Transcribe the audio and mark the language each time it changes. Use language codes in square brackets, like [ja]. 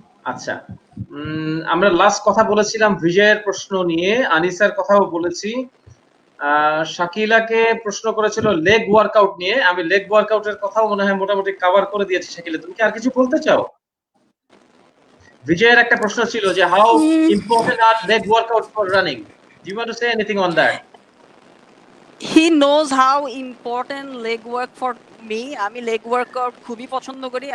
[bn] আচ্ছা, আমরা লাস্ট কথা বলেছিলাম বিজয়ের প্রশ্ন নিয়ে, আনিসার কথাও বলেছি, শাকিলাকে প্রশ্ন করেছিল লেগ ওয়ার্কআউট নিয়ে, আমি লেগ ওয়ার্কআউটের কথাও মনে হয় মোটামুটি কভার করে দিয়েছি। শাকিলা, তুমি কি আর কিছু বলতে চাও? বিজয়ের একটা প্রশ্ন ছিল যে [en] How important are leg workout for running, do you want to say anything on that? He knows how important leg work for me. [bn] আমি leg workout খুবই পছন্দ করি।